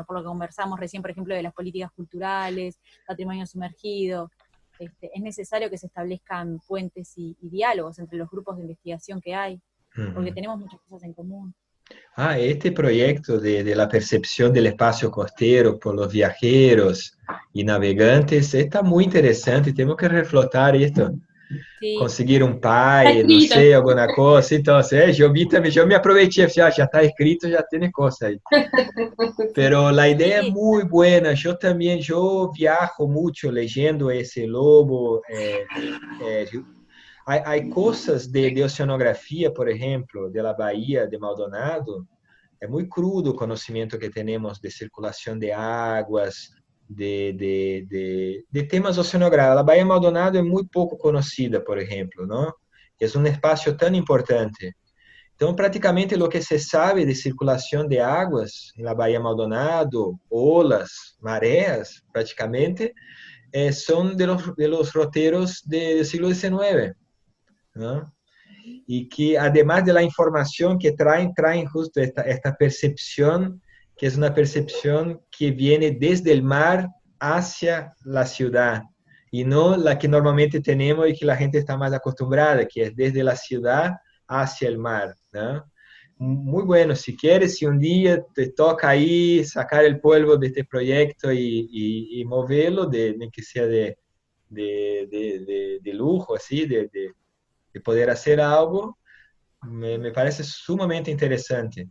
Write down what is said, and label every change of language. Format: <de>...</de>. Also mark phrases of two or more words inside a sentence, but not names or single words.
<es>Por lo que conversamos recién, por ejemplo, de las políticas culturales, patrimonio sumergido, es necesario que se establezcan puentes y diálogos entre los grupos de investigación que hay, porque Ujú. tenemos muchas cosas en común. Ah, este proyecto de la percepción del espacio costero por los viajeros y navegantes está muy interesante. Tenemos que reflotar esto. Sí,</es> <pt>Conseguir um Está pai, não escrito. sei, alguma coisa. Então, eu vi também, eu me aproveitei, assim, já está escrito, já tem coisa aí.</pt> <es>Pero la idea es sí, muy buena. Yo también, yo viajo mucho leyendo ese lobo. Hay cosas de oceanografía, por ejemplo, de la bahía de Maldonado. Es muy crudo el conocimiento que tenemos de circulación de aguas, de temas oceanográficos. La bahía de Maldonado es muy poco conocida, por ejemplo, ¿no? Es un espacio tan importante.</es> <pt>Então, praticamente, o que se sabe de circulação de águas na Baía Maldonado, olas, marés, praticamente, são</pt> <es>de los</es> <pt>roteiros do siglo XIX, ¿no? E que,</pt> <es>además de la</es> <pt>informação que traem justo esta percepção, que é uma percepção que vem desde o mar hacia a cidade, e não a que normalmente temos e que a gente está mais acostumbrada, que é desde a cidade hacia o mar, ¿no?</pt> <es>Muy bueno, si quieres, si un día te toca ahí sacar el polvo de este proyecto y moverlo, de que sea de lujo, así, de poder hacer algo, me parece sumamente interesante.</es>